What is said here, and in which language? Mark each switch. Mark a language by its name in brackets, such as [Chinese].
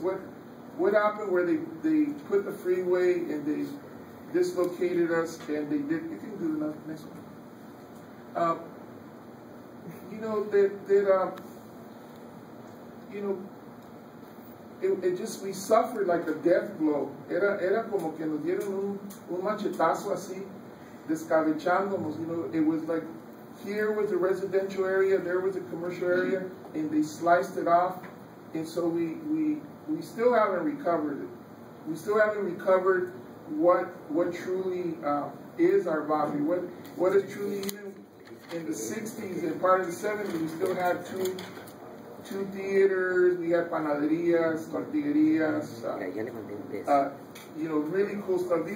[English] What happened where they put the freeway and they dislocated us and they did, you can do the next one. You know, it just, we suffered like a death blow. [Spanish] Era como que nos dieron un machetazo así, descabechándonos, [English] you know. It was like, here was a residential area, there was a commercial area, and they sliced it off. And so we still haven't recovered it. We still haven't recovered what truly is our body. What is truly, even in the 60s and part of the 70s, we still had two theaters, we had panaderias, tortillerias, you know, really cool stuff.